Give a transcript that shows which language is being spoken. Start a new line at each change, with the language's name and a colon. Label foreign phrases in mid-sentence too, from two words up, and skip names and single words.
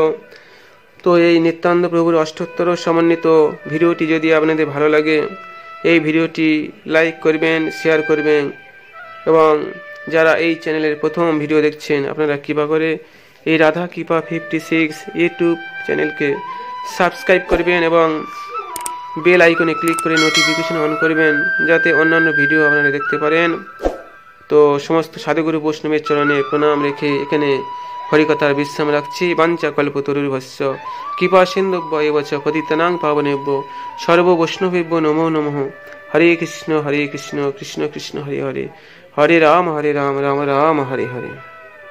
Bangla: তো এই নিত্যানন্দ প্রভুর অষ্টোত্তর সমন্বিত ভিডিওটি যদি আপনাদের ভালো লাগে, এই ভিডিওটি লাইক করবেন, শেয়ার করবেন, এবং যারা এই চ্যানেলের প্রথম ভিডিও দেখছেন আপনারা কৃপা করে এই রাধা কৃপা 56 ইউটিউব চ্যানেলকে সাবস্ক্রাইব করবেন এবং বেল আইকনে ক্লিক করে নোটিফিকেশন অন করবেন, যাতে অন্যান্য ভিডিও আপনারা দেখতে পারেন। তো সমস্ত সাধুগুরু বৈষ্ণবের চরণে প্রণাম রেখে এখানে হরিকথার বিশ্রাম রাখছি।
Sanskrit: বাঞ্ছা কল্পতরুর্ভস্য কৃপা সিন্ধুভ্য এব চ পতিতানাং পাবনেভ্যো সর্ব বৈষ্ণবেভ্যো নমো নমঃ। হরে কৃষ্ণ কৃষ্ণ কৃষ্ণ হরে হরে, হরে রাম রাম রাম হরে হরে।